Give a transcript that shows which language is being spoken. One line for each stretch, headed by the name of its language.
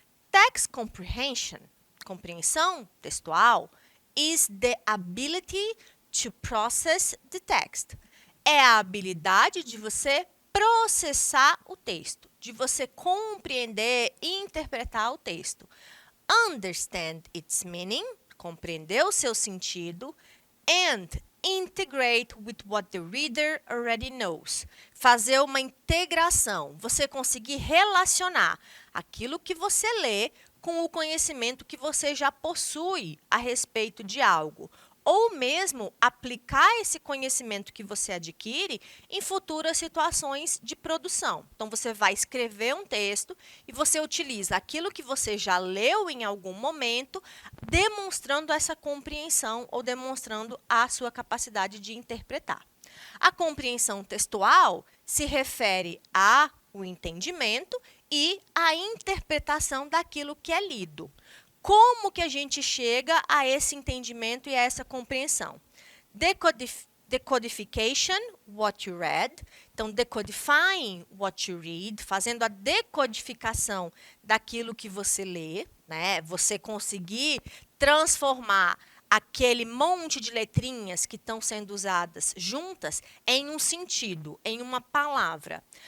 English: Text comprehension,
Portuguese: compreensão textual,
English: is the ability to process the text.
Portuguese: É a habilidade de você processar o texto, de você compreender e interpretar o texto.
English: Understand its meaning,
Portuguese: compreender o seu sentido,
English: and integrate with what the reader already knows.
Portuguese: Fazer uma integração, você conseguir relacionar aquilo que você lê com o conhecimento que você já possui a respeito de algo, ou mesmo aplicar esse conhecimento que você adquire em futuras situações de produção. Então, você vai escrever um texto e você utiliza aquilo que você já leu em algum momento, demonstrando essa compreensão ou demonstrando a sua capacidade de interpretar. A compreensão textual se refere ao entendimento e a interpretação daquilo que é lido. Como que a gente chega a esse entendimento e a essa compreensão?
English: Decodification, what you read.
Portuguese: Então,
English: decodifying what you read,
Portuguese: fazendo a decodificação daquilo que você lê, né? Você conseguir transformar aquele monte de letrinhas que estão sendo usadas juntas em um sentido, em uma palavra.